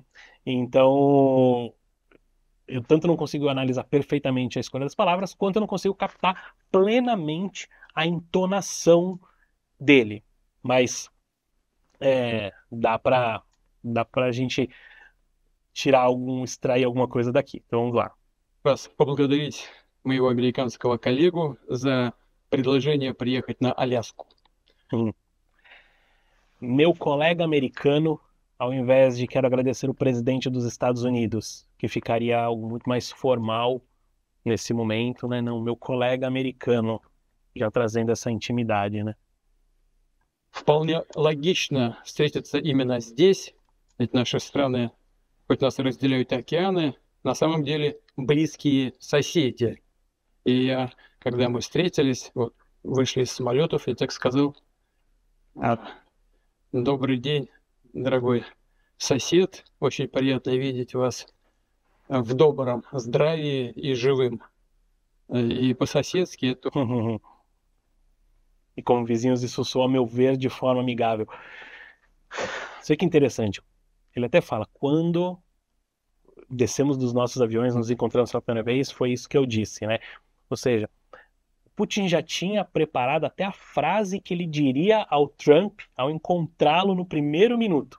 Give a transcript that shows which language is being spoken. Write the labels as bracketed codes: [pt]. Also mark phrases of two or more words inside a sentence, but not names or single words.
[pt] Então, eu tanto não consigo analisar perfeitamente a escolha das palavras, quanto eu não consigo captar plenamente a entonação dele. Mas dá para a gente extrair alguma coisa daqui. Então vamos lá. [ru] раз поблагодарить моего американского коллегу за предложение приехать на Аляску. [pt] Meu colega americano, ao invés de quero agradecer o presidente dos Estados Unidos, que ficaria algo muito mais formal nesse momento, né? Não, meu colega americano, já trazendo essa intimidade, né? [ru] Вполне логично встретиться именно здесь, ведь наши страны, хоть нас и разделяют океаны, на самом деле близкие соседи. И я, когда мы встретились, вот, вышли из самолетов, я так сказал: добрый день, дорогой сосед, очень приятно видеть вас в добром здравии и живым. И по-соседски это [pt] E como vizinhos, isso soa, a meu ver, de forma amigável. Isso que é interessante. Ele até fala, quando descemos dos nossos aviões, nos encontramos pela primeira vez, foi isso que eu disse, né? Ou seja, Putin já tinha preparado até a frase que ele diria ao Trump ao encontrá-lo no primeiro minuto.